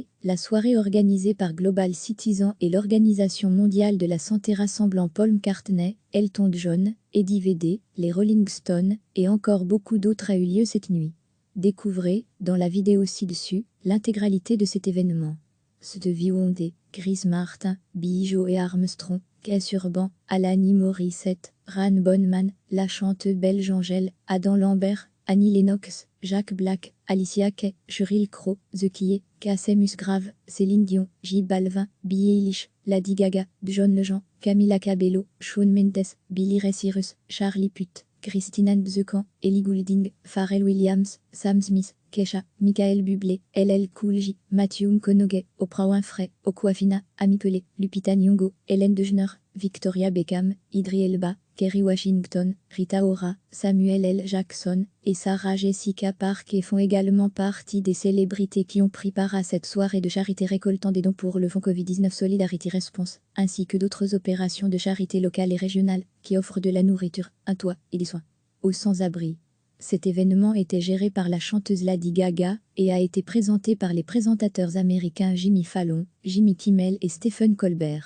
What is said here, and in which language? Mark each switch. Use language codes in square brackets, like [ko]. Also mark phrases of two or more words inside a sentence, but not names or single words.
[fr] La soirée organisée par Global Citizen et l'Organisation mondiale de la santé rassemblant Paul McCartney, Elton John, Eddie Vedder, les Rolling Stones et encore beaucoup d'autres a eu lieu cette nuit. Découvrez, dans la vidéo ci-dessus, l'intégralité de cet événement. Stevie Wonder, Chris Martin, Billie Joe Armstrong, Keith Urban, Alanis Morissette, Ran Bonman, la chanteuse belge Angèle, Adam Lambert, Annie Lennox, Jack Black, Alicia Keys, Sheryl Crow, The Killers, Casey Musgrave, Céline Dion, J Balvin, Billie Eilish, Lady Gaga, John Legend, Camila Cabello, Shawn Mendes, Billy Ray Cyrus, Charlie Puth, Christina Nzekam, Ellie Goulding, Pharrell Williams, Sam Smith, Kesha, Michael Bublé, LL Cool J, Matthew McConaughey, Oprah Winfrey, Aquafina, Amy Pelé, Lupita Nyong'o, Ellen DeGeneres, Victoria Beckham, Idris Elba, Kerry Washington, Rita Ora, Samuel L. Jackson et Sarah Jessica Parker font également partie des célébrités qui ont pris part à cette soirée de charité récoltant des dons pour le fonds Covid-19 Solidarity Response, ainsi que d'autres opérations de charité locales et régionales qui offrent de la nourriture, un toit et des soins aux sans-abri. Cet événement était géré par la chanteuse Lady Gaga et a été présenté par les présentateurs américains Jimmy Fallon, Jimmy Kimmel et Stephen Colbert.